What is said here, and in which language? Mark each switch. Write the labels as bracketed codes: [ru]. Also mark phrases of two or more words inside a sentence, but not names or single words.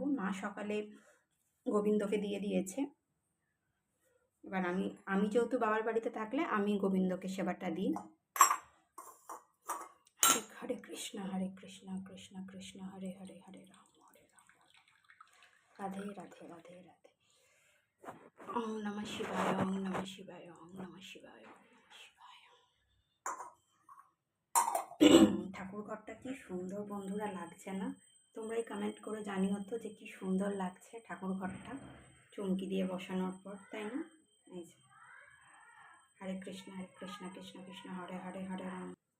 [bn] মা সকালে গোবিন্দকে দিয়ে দিয়েছে, এবার আমি যেহেতু বাবার বাড়িতে থাকলে আমি গোবিন্দকে সেবাটা দিই। [sa] हरे कृष्ण कृष्ण कृष्ण हरे हरे हरे राम राधे राधे राधे राधे রাধে রাধে। ओम् नमः शिवाय ओम् नमः शिवाय ओम् नमः शिवाय ओम् नमः शिवाय। [bn] ঠাকুর ঘরটা কি সুন্দর বন্ধুরা লাগছে না? তোমরাই কমেন্ট করে জানিও তো যে কি সুন্দর লাগছে ঠাকুর ঘরটা চুমকি দিয়ে বসানোর পর, তাই না? এই যে [sa] हरे कृष्ण कृष्ण कृष्ण हरे हरे हरे राम।